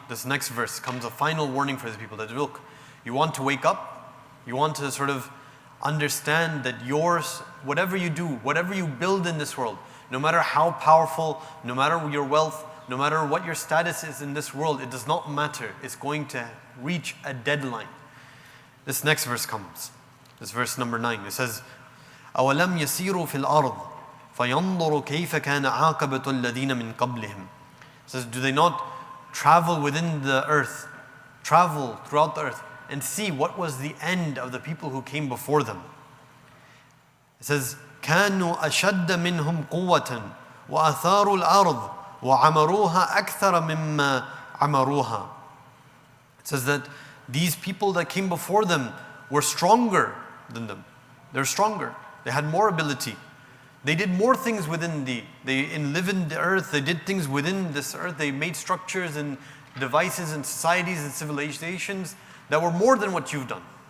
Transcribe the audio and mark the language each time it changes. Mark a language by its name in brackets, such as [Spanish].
[English] This next verse comes a final warning for the people that, look, you want to wake up, you want to sort of understand that whatever you do, whatever you build in this world, no matter how powerful, no matter your wealth, no matter what your status is in this world, it does not matter. It's going to reach a deadline. This next verse comes. This verse number 9. It says, [Arabic] أَوَلَمْ يَسِيرُوا فِي الْأَرْضِ فَيَنْظُرُوا كَيْفَ كَانَ عَاقِبَةُ الَّذِينَ مِنْ قَبْلِهِمْ. [English] It says, do they not travel within the earth, travel throughout the earth, and see what was the end of the people who came before them? It says, [Arabic] كَانُوا أَشَدَّ مِنْهُمْ قُوَّةً وَأَثَارُوا الْأَرْضِ وَعَمَرُوهَا أَكْثَرَ مِمَّا عَمَرُوهَا. [English] It says that these people that came before them were stronger than them. They're stronger. They had more ability. They did more things within they live in the earth. They did things within this earth. They made structures and devices and societies and civilizations that were more than what you've done.